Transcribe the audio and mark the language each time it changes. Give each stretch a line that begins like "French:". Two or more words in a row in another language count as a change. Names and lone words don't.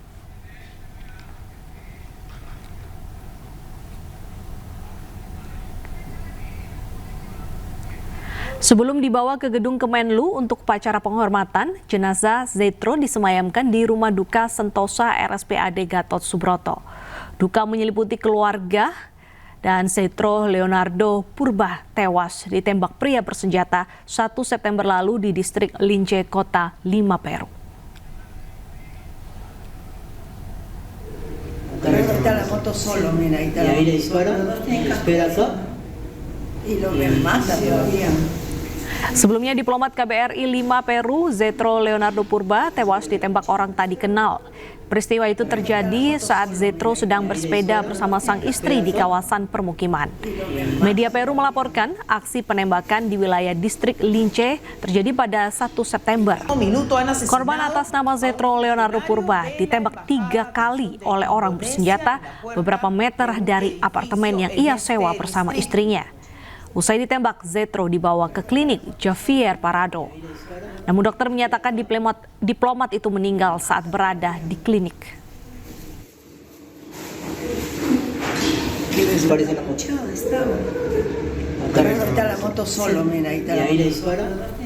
Indonesian: Sebelum dibawa ke gedung Kemenlu untuk upacara penghormatan, jenazah Zetro disemayamkan di Rumah Duka Sentosa RSPAD Gatot Subroto. Duka menyeliputi keluarga dan Zetro Leonardo Purba tewas ditembak pria bersenjata 1 September lalu di distrik Lince, Kota Lima, Peru.
Spanish: La moto solo, mira, ahí está la moto. Y lo ven más todavía.
Indonesian: Sebelumnya diplomat KBRI 5 Peru, Zetro Leonardo Purba, tewas ditembak orang tak dikenal. Peristiwa itu terjadi saat Zetro sedang bersepeda bersama sang istri di kawasan permukiman. Media Peru melaporkan aksi penembakan di wilayah distrik Lince terjadi pada 1 September. Korban atas nama Zetro Leonardo Purba ditembak 3 kali oleh orang bersenjata beberapa meter dari apartemen yang ia sewa bersama istrinya. Usai ditembak, Zetro dibawa ke klinik Javier Parado. Namun dokter menyatakan diplomat itu meninggal saat berada di klinik.
Spanish: Está la moto solo, mira, ahí está la moto.